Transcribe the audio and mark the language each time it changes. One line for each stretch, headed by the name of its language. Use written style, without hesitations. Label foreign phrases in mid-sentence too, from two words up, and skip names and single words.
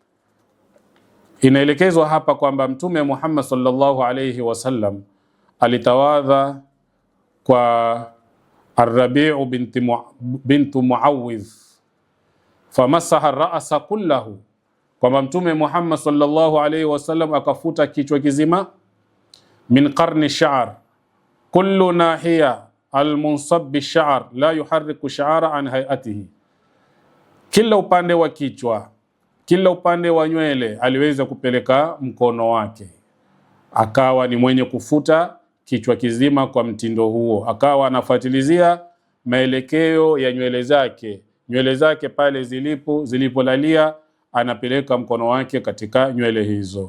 Swahili: Inaelekezwa hapa kwamba Mtume Muhammad
Arabic: صلى الله عليه وسلم
Swahili: alitawadha kwa Ar-Rabi' bintu Muawidh,
Arabic: فمسح الرأس كله,
Swahili: kwamba Mtume Muhammad
Arabic: صلى الله عليه وسلم
Swahili: akafuta kichwa kizima.
Arabic: من قرن الشعر كل ناحية المنصب بالشعر لا يحرك الشعر عن هيئته,
Swahili: kila upande wa kichwa, kila upande wa nywele aliweza kupeleka mkono wake, akawa ni mwenye kufuta kichwa kizima kwa mtindo huo. Akawa anafuatilizia maelekeo ya nywele zake pale zilipolalia, anapeleka mkono wake katika nywele hizo.